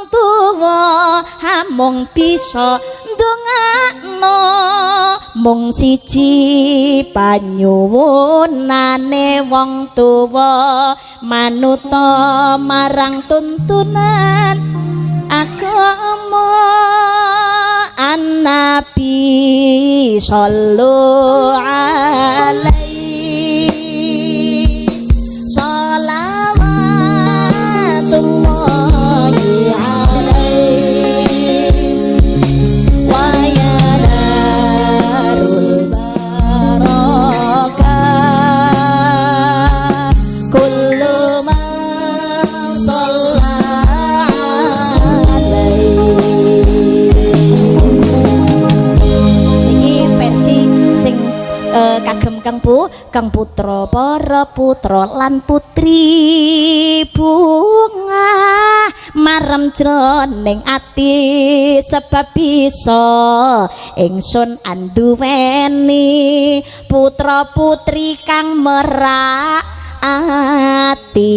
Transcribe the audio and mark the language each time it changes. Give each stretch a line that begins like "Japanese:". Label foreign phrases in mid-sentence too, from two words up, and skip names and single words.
Javanese: tuwa hamung bisa ndongakno mung siji panyuwunane wong tuwa manuta marang tuntunan agama
Arabic: النبي صلى الله عليه صلوات الله عليه ويا دار البركة كل من صلى عليه.
Javanese: Niki versi sing kagem Kang Putra, para putra lan putri bunga marem jroning ati sebab bisa ingsun anduweni putra putri kang merak ati.